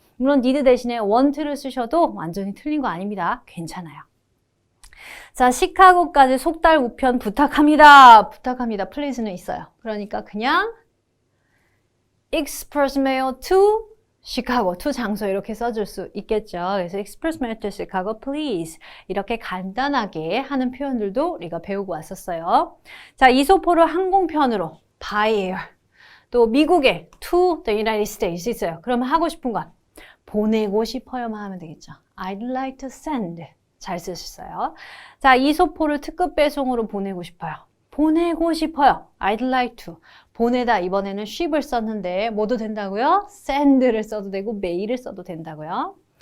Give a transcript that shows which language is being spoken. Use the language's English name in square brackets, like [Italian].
[Korean] 물론 need 대신에 want를 쓰셔도 완전히 틀린 거 아닙니다. 괜찮아요. 자, 시카고까지 속달 우편 부탁합니다. 부탁합니다. please는 있어요. 그러니까 그냥 [English] express mail to [Korean] 시카고, to 장소 이렇게 써줄 수 있겠죠. [English] 그래서 express mail to Chicago, please. [Korean] 이렇게 간단하게 하는 표현들도 우리가 배우고 왔었어요. 자, 이소포를 항공편으로 [English] by air. [Korean] 또 미국에 [English] to the United States [Korean] 있어요. 그러면 하고 싶은 건 보내고 싶어요만 하면 되겠죠. [English] I'd like to send. [Korean] 잘 쓰셨어요. 자, 이소포를 특급 배송으로 보내고 싶어요. 보내고 싶어요. [English] I'd like to. [Korean] 보내다 이번에는 ship을 썼는데 뭐도 된다고요? send를 써도 되고 mail을 써도 된다고요.